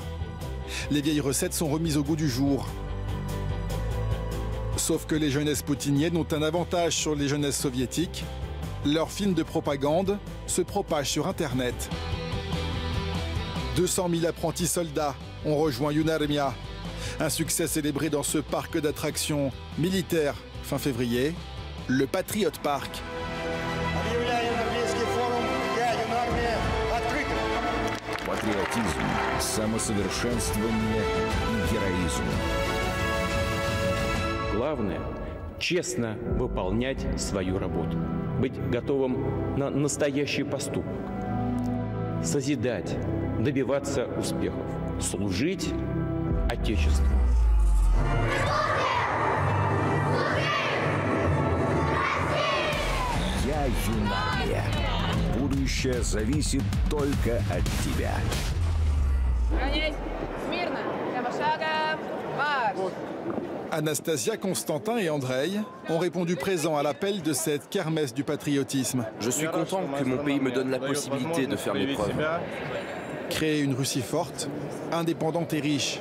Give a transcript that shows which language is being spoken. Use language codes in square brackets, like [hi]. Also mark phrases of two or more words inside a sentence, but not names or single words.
[fr] Les vieilles recettes sont remises au goût du jour. Sauf que les jeunesses poutiniennes ont un avantage sur les jeunesses soviétiques. Leurs films de propagande se propagent sur Internet. 200 000 apprentis soldats ont rejoint Yunarmia. Un succès célébré dans ce parc d'attractions militaires fin février, le Patriot Park. [ru] Патриотизм, самосовершенствование и героизм. Главное – честно выполнять свою работу, быть готовым на настоящий поступок, созидать, добиваться успехов, служить Отечеству. Я Юнармия. Будущее зависит только от тебя. [fr] Anastasia, Constantin et Andrei ont répondu présent à l'appel de cette kermesse du patriotisme. Je suis content que mon pays me donne la possibilité de faire mes preuves. Créer une Russie forte, indépendante et riche.